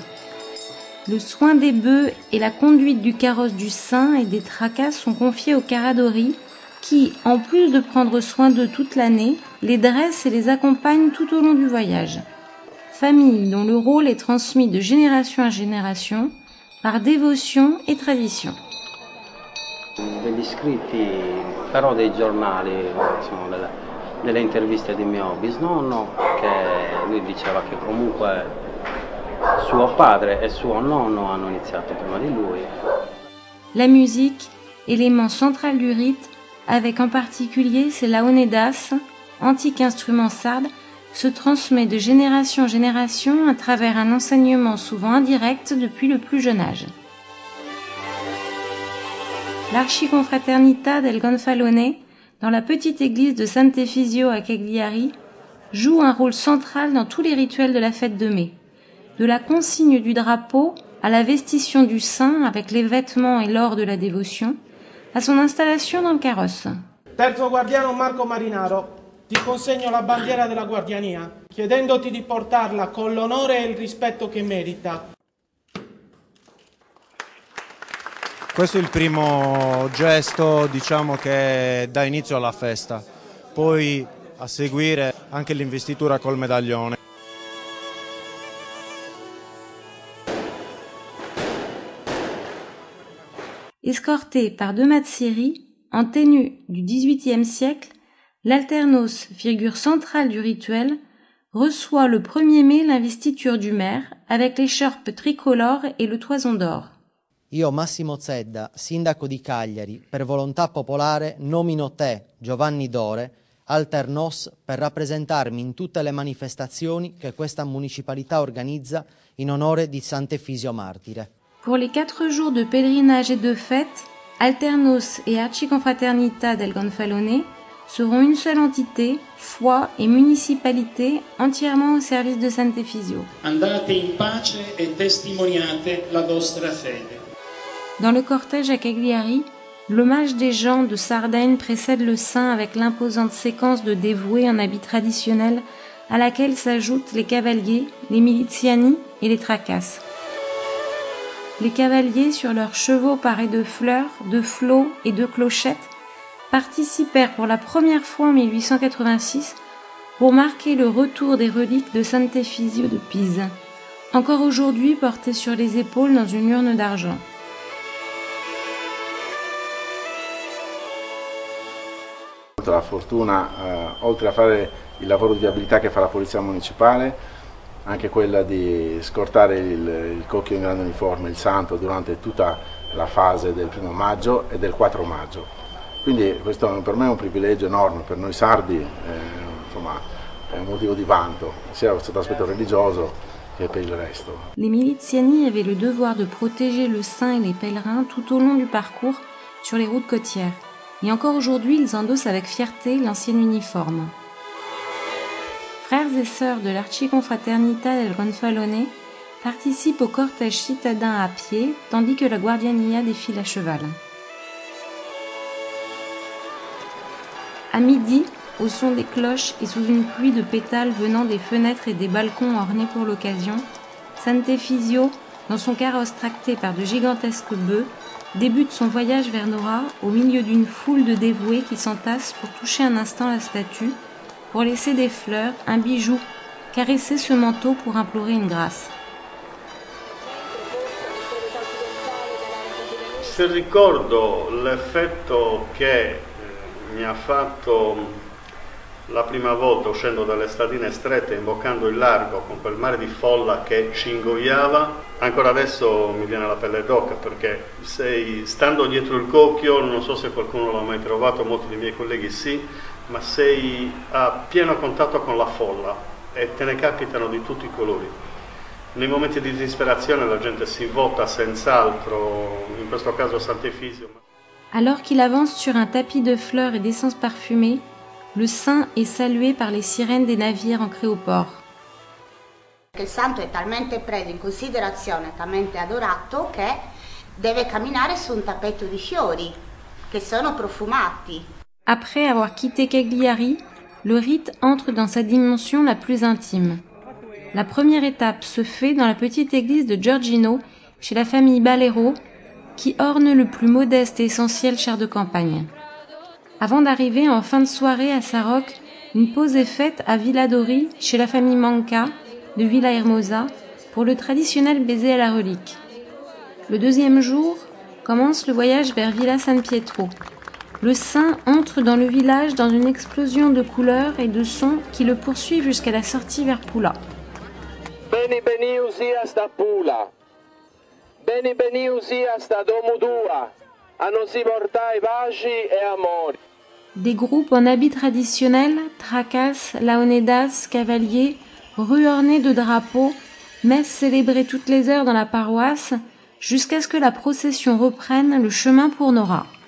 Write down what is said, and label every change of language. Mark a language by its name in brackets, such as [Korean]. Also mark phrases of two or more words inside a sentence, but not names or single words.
[French] Le soin des bœufs et la conduite du carrosse du saint et des tracas sont confiés aux Caradori qui, en plus de prendre soin d'eux toute l'année, les dressent et les accompagnent tout au long du voyage. Famille dont le rôle est transmis de génération en génération par dévotion et tradition. [Italian] Degli scritti, però dei giornali, insomma, delle interviste di mio bisnonno, che lui diceva che comunque suo padre e suo nonno hanno iniziato prima di lui. [French] La musique, élément central du rite, avec en particulier ses laonedas, antique instrument sarde, se transmet de génération en génération à travers un enseignement souvent indirect depuis le plus jeune âge. L'Archiconfraternita del Gonfalone, dans la petite église de Sant'Efisio à Cagliari, joue un rôle central dans tous les rituels de la fête de mai. De la consigne du drapeau à la vestition du saint avec les vêtements et l'or de la dévotion, à son installation dans le carrosse. [Italian] Terzo guardiano Marco Marinaro, ti consegno la bandiera della guardiania, chiedendoti di portarla con l'onore e il rispetto che merita. Questo è il primo gesto, diciamo, che dà inizio alla festa. Poi a seguire anche l'investitura col medaglione. [French] Escorté par 2 mazzeri, en tenue du XVIIIe siècle, l'alternos, figure centrale du rituel, reçoit le 1er mai l'investiture du maire avec l'écharpe tricolore et le toison d'or. [Italian] Io Massimo Zedda, sindaco di Cagliari, per volontà popolare nomino te, Giovanni Dore, alternos per rappresentarmi in tutte le manifestazioni che questa municipalità organizza in onore di Sant'Efisio Martire. [French] Pour les 4 jours de pèlerinage et de fête, Alternos et Archiconfraternita del Gonfalone seront une seule entité, foi et municipalité entièrement au service de Sant'Efisio. [Italian] Andate in pace e testimoniate la vostra fede. [French] Dans le cortège à Cagliari, l'hommage des gens de Sardaigne précède le saint avec l'imposante séquence de dévoués en habits traditionnels à laquelle s'ajoutent les cavaliers, les miliziani et les tracasses. Les cavaliers, sur leurs chevaux parés de fleurs, de flots et de clochettes, participèrent pour la première fois en 1886 pour marquer le retour des reliques de Sant'Efisio de Pise, encore aujourd'hui portées sur les épaules dans une urne d'argent. [Italian] La fortuna, oltre a fare il lavoro di viabilità che fa la Polizia Municipale, anche quella di scortare il cocchio in grande uniforme, il santo, durante tutta la fase del 1° maggio e del 4 maggio. Quindi questo per me è un privilegio enorme, per noi sardi insomma, è un motivo di vanto, sia sotto l'aspetto religioso che per il resto. [French] Les miliziani avaient le devoir de protéger le saint et les pèlerins tout au long du parcours sur les routes côtières. Et encore aujourd'hui, ils endossent avec fierté l'ancien uniforme. Frères et sœurs de l'Archiconfraternita del Gonfalone participent au cortège citadin à pied, tandis que la Guardianía défile à cheval. À midi, au son des cloches et sous une pluie de pétales venant des fenêtres et des balcons ornés pour l'occasion, Sant'Efisio, dans son carrosse tracté par de gigantesques bœufs, débute son voyage vers Nora au milieu d'une foule de dévoués qui s'entassent pour toucher un instant la statue, pour laisser des fleurs, un bijou, caresser ce manteau pour implorer une grâce. [Italian] Se ricordo l'effetto che mi ha fatto la prima volta uscendo dalle stradine strette, imboccando il largo con quel mare di folla che ci ingoiava, ancora adesso mi viene la pelle d'oca, perché stando dietro il cocchio, non so se qualcuno l'ha mai provato, molti dei miei colleghi sì, ma sei a pieno contatto con la folla e te ne capitano di tutti i colori. Nei momenti di disperazione la gente si vota senz'altro, in questo caso Sant'Efisio. [French] Alors qu'il avance sur un tapis de fleurs et d'essence parfumée, le saint est salué par les sirènes des navires ancrés au port. [Italian] Il santo è talmente preso in considerazione, talmente adorato, che deve camminare su un tappeto di fiori, che sono profumati. [French] Après avoir quitté Cagliari, le rite entre dans sa dimension la plus intime. La première étape se fait dans la petite église de Giorgino, chez la famille Balero, qui orne le plus modeste et essentiel char de campagne. Avant d'arriver en fin de soirée à Sarroch, une pause est faite à Villa Dori, chez la famille Manca, de Villa Hermosa, pour le traditionnel baiser à la relique. Le deuxième jour commence le voyage vers Villa San Pietro. Le saint entre dans le village dans une explosion de couleurs et de sons qui le poursuivent jusqu'à la sortie vers Pula. [Sardinian] Beni usias da Pula, beni usias da Domudua, a non si portai paci e amori. [French] Des groupes en habits traditionnels, tracas, laonedas, cavaliers, rues ornées de drapeaux, messes célébrées toutes les heures dans la paroisse, jusqu'à ce que la procession reprenne le chemin pour Nora.